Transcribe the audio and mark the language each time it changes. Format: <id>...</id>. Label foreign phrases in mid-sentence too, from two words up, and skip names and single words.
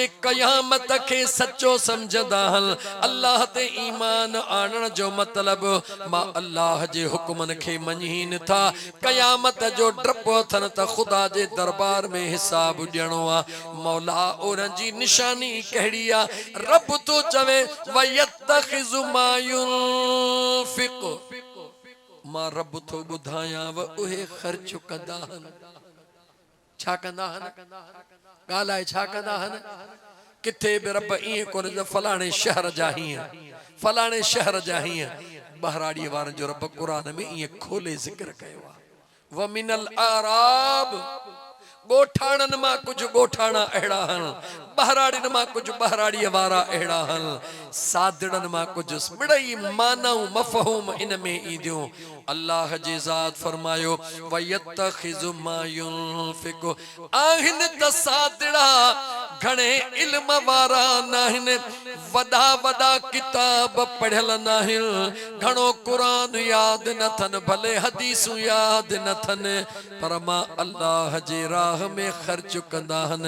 <sd>क़यामत के सच्चो समझंदा हन अल्लाह ते ईमान आणण जो मतलब मां अल्लाह जे हुक्मन खे मञीन था क़यामत जो डपो अथनि त ख़ुदा जे दरबार में हिसाब ॾियणो आ मौला उन्हनि जी निशानी कहिड़ी आ रब तो चवे</sd> <ar>ويتخذ ما ينفق</ar> <sd>मां रब थो ॿुधायां व उहे ख़र्च कंदा आहिनि। छा कंदा आहिनि? ॻाल्हाए छा कंदा आहिनि? किथे बि रब ईअं कोन्हे त फलाणे शहर जा हीअं, फलाणे शहर जा हीअं। बहराड़ीअ वारनि जो रब क़ुरान में ईअं खोले ज़िक्र कयो आहे।</sd> <ar>ومن الأعراب,</ar> <sd>ॻोठाणनि मां कुझु ॻोठाणा अहिड़ा आहिनि, बहराड़ियुनि मां कुझु बहराड़ीअ वारा अहिड़ा आहिनि, सादड़नि मां कुझु। मिड़ई मानाऊं मफ़हूम इन में ईंदियूं। अल्लाह जी ज़ात फरमायो</sd> <ar>ويتخذ ما ينفق,</ar> <sd>आहिनि त सादड़ा घणे इल्म वारा नाहिनि, वॾा वॾा किताब पढ़ियल नाहिनि, घणो क़ुरान यादि न अथनि, भले हदीसूं यादि न अथनि, पर मां अल्लाह जे राह में ख़र्च कंदा आहिनि।</sd>